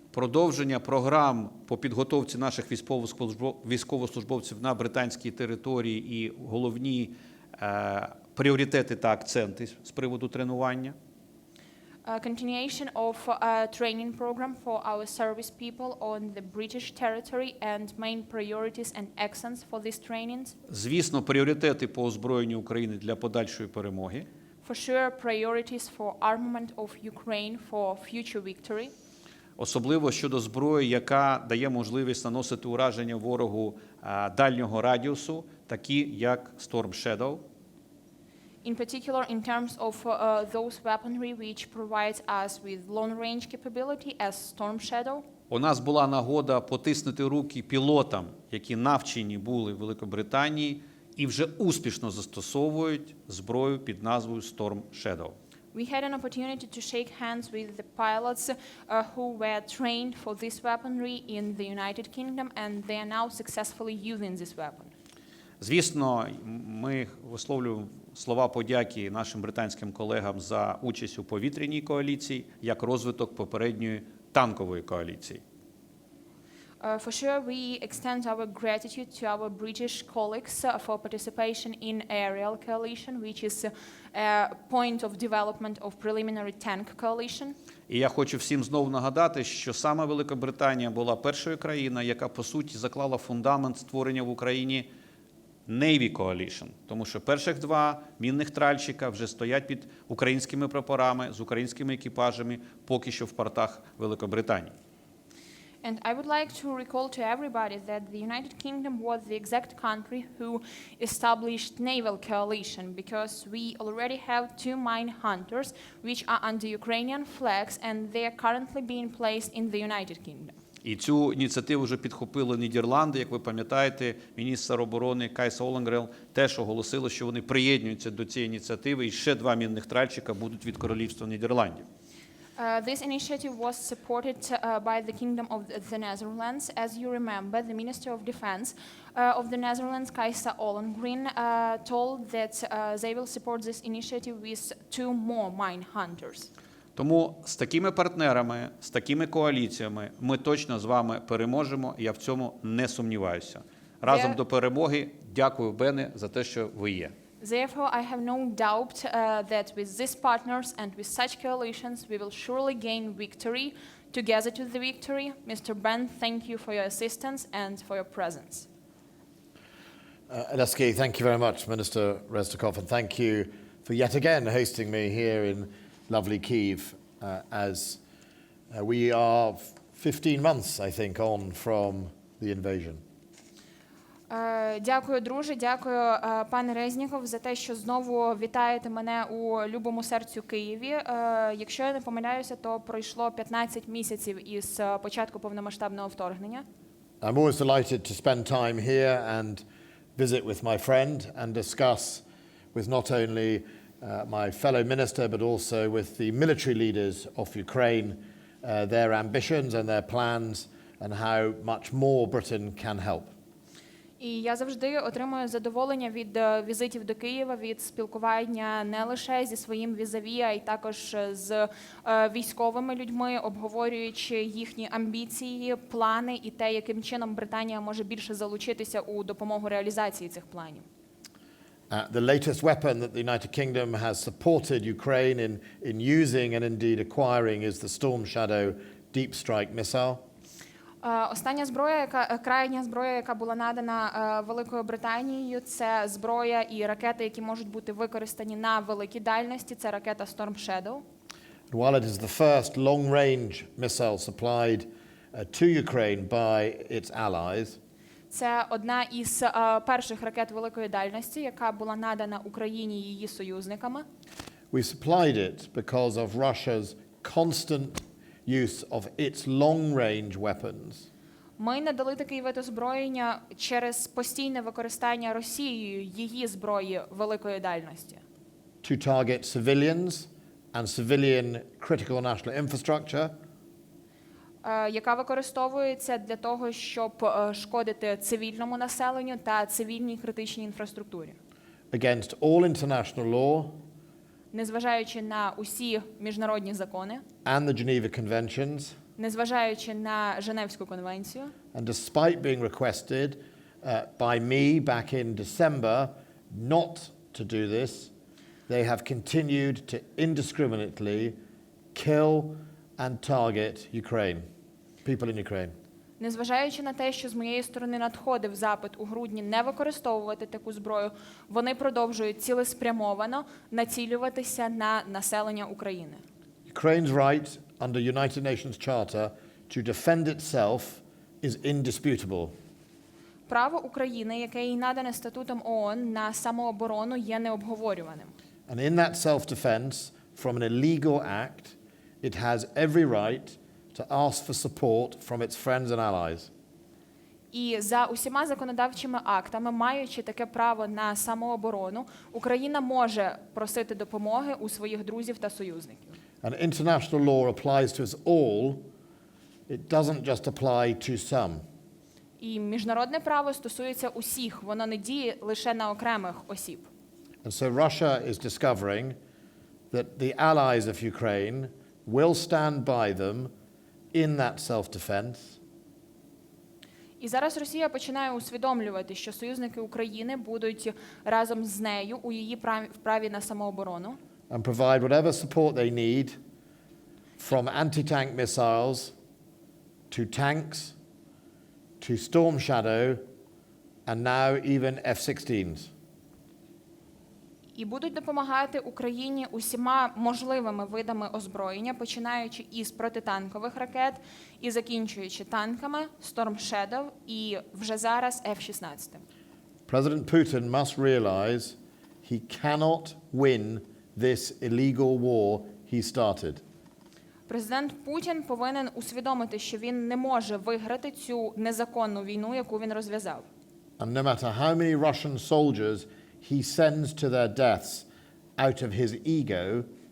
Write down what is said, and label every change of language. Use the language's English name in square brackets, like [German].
[Ukrainian] Продовження програм по підготовці наших військовослужбовців на британській території і головні пріоритети та акценти з приводу тренування. [English] Continuation of training program for our service people on the British territory and main priorities and accents for these trainings. [Ukrainian] Звісно, пріоритети по озброєнню України для подальшої перемоги. [English] For sure, priorities for armament of Ukraine for future victory. [Ukrainian] Особливо щодо зброї, яка дає можливість наносити ураження ворогу дальнього радіусу, такі як Storm Shadow. [English] In particular, in terms of those weaponry which provides us with long-range capability as Storm Shadow. [Ukrainian] У нас була нагода потиснути руки пілотам, які навчені були в Великобританії і вже успішно застосовують зброю під назвою Storm Shadow. [English] We had an opportunity to shake hands with the pilots who were trained for this weaponry in the United Kingdom, and they are now successfully using this weapon. [Ukrainian] Звісно, ми висловлюємо слова подяки нашим британським колегам за участь у повітряній коаліції, як розвиток попередньої танкової коаліції. [English] For sure, we extend our gratitude to our British colleagues for participation in aerial coalition, which is a point of development of preliminary tank coalition. [Ukrainian] І я хочу всім знову нагадати, що саме Великобританія була першою країною, яка, по суті, заклала фундамент створення в Україні Navy Coalition, тому що перших два мінних тральщика вже стоять під українськими прапорами, з українськими екіпажами, поки що в портах Великобританії. [English] And I would like to recall to everybody that the United Kingdom was the exact country who established naval coalition, because we already have 2 mine hunters which are under Ukrainian flags, and they are currently being placed in the United Kingdom. [Ukrainian] І цю ініціативу вже підхопили Нідерланди. Як ви пам'ятаєте, міністр оборони Кайс Оленгрел теж оголосили, що вони приєднуються до цієї ініціативи, і ще 2 мінних тральщика будуть від Королівства Нідерландів. [English] This initiative was supported by the Kingdom of the Netherlands. As you remember, the Minister of Defense of the Netherlands, Kajsa Ollongren, told that they will support this initiative with 2 more mine hunters. [Ukrainian] Тому з такими партнерами, з такими коаліціями ми точно з вами переможемо, я в цьому не сумніваюся. Разом до перемоги. Дякую, Бене, за те, що ви є. [English] Therefore, I have no doubt that with these partners and with such coalitions, we will surely gain victory together to the victory. Mr. Ben, thank you for your assistance and for your presence. Олексій, thank you very much, Minister Reznікова, and thank you for yet again hosting me here in lovely Kyiv, as we are 15 months, I think, on from the invasion. [Ukrainian] Дякую, друже, дякую, пане Резніков, за те, що знову вітаєте мене у любому серцю Києві. Якщо я не помиляюся, то пройшло 15 місяців із початку повномасштабного вторгнення. [English] I'm always delighted to spend time here and visit with my friend and discuss with not only my fellow minister, but also with the military leaders of Ukraine, their ambitions and their plans and how much more Britain can help. [Ukrainian] І я завжди отримую задоволення від візитів до Києва, від спілкування не лише зі своїм візаві, а й також з військовими людьми, обговорюючи їхні амбіції, плани і те, яким чином Британія може більше залучитися у допомогу реалізації цих планів. [English] The latest weapon that the United Kingdom has supported Ukraine in using and indeed acquiring is the Storm Shadow deep strike missile. [Ukrainian] Остання зброя, крайня зброя, яка була надана Великою Британією, це зброя і ракети, які можуть бути використані на великій дальності. Це ракета Storm Shadow. [English] While it is the first long-range missile supplied to Ukraine by its allies, [Ukrainian] Це одна із перших ракет великої дальності, яка була надана Україні і її союзниками. [English] we supplied it because of Russia's constant use of its long-range weapons [Ukrainian] Ми надали такий вид озброєння через постійне використання Росією її зброї великої дальності, [English] to target civilians and civilian critical national infrastructure, [Ukrainian] яка використовується для того, щоб шкодити цивільному населенню та цивільній критичній інфраструктурі. [English] against all international law [Ukrainian] Незважаючи на усі міжнародні закони, [English] and the Geneva Conventions, [Ukrainian] незважаючи на Женевську конвенцію, [English] and despite being requested by me back in December not to do this, they have continued to indiscriminately kill and target Ukraine, people in Ukraine. [Ukrainian] незважаючи на те, що з моєї сторони надходив запит у грудні не використовувати таку зброю, вони продовжують цілеспрямовано націлюватися на населення України. [English] Ukraine's right under United Nations Charter to defend itself is indisputable. [Ukrainian] Право України, яке їй надане статутом ООН на самооборону, є необговорюваним. [English] And in that self-defense from an illegal act, it has every right to ask for support from its friends and allies. [Ukrainian] І за усіма законодавчими актами, маючи таке право на самооборону, Україна може просити допомоги у своїх друзів та союзників. [English] And international law applies to us all. It doesn't just apply to some. [Ukrainian] І міжнародне право стосується усіх, воно не діє лише на окремих осіб. [English] And so Russia is discovering that the allies of Ukraine will stand by them in that self-defense. [Ukrainian] І зараз Росія починає усвідомлювати, що союзники України будуть разом з нею у її праві на самооборону. [English] And provide whatever support they need, from anti-tank missiles to tanks to Storm Shadow and now even F-16s. [Ukrainian] І будуть допомагати Україні усіма можливими видами озброєння, починаючи із протитанкових ракет і закінчуючи танками, Storm Shadow і вже зараз F-16. [English] President Putin must realize he cannot win this illegal war he started. [Ukrainian] Президент Путін повинен усвідомити, що він не може виграти цю незаконну війну, яку він розв'язав. [English] And no matter how many Russian soldiers he sends to their deaths out of his ego,